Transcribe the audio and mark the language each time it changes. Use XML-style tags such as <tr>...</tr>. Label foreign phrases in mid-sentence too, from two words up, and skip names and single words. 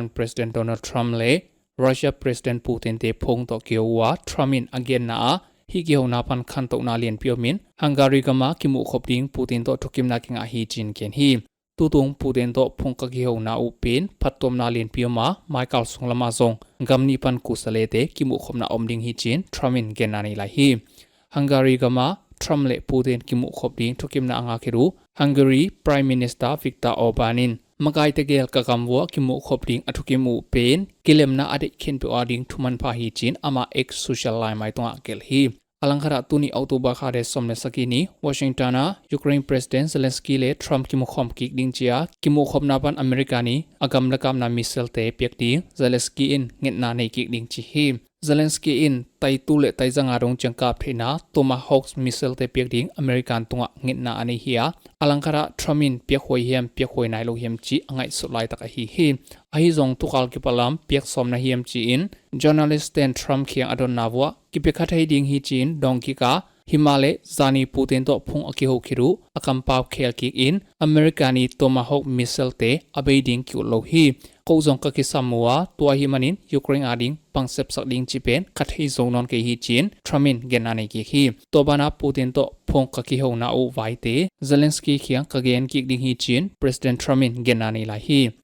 <ctd>President Donald Trump le Russia President Putin te phong to kyowa Trumin again na hi kiho na pan khan to na lien piomin Hungary kama kimu khopding Putin to thukimna kinga hi chin ken hi tutung Putin to phong ka kiho na upin phatom na lien pioma Michael sunglama zong gamni pan kusale te kimu khopna omding hi chin Trumin gen na ni lai hi Hungary kama Trump le Putin kimu khopding thukimna anga khiru Hungary Prime Minister Viktor Orbanin makai te gel ka kamwa kimu khopding athukimu pen kilemna ade khin pe ading thuman pha hi chin ama ex social line mai tonga kel hi alangkhara tuni October kha de somne sakini Washington Ukraine President Zelensky le Trump kimu khom kik ding chia kimu khopna pan America ni agam lakam na missile te pekti Zelensky in ngitna nei kik ding chi hi Zelensky in tai tu le tai janga rong changkap thina Tomahawk missile te pekding American tunga ngitna ani hiya alangkara Trumin pekhoi hiam pekhoi nai lo hiam chi angai sulai tak hi ahi jong tukal ki palam pek somna hiam chi in journalist ten Trump khiang adon nawwa ki pekhathai ding hi chin dongki ka Himale zani Putin to phung akiho khiru akam pau khel ki in Americani Tomahawk missile te abeiding kyu lo hi kozong ka kisamwa tua hi manin Ukraine ading pangsep sak ding chipen kathei zong non ke hi chin Trumin genane ki hi tobana Putin to phong ka ki ho na u vai te Zelensky khiang ka gen ki ding hi chin President Trumin genane la hi</ctd>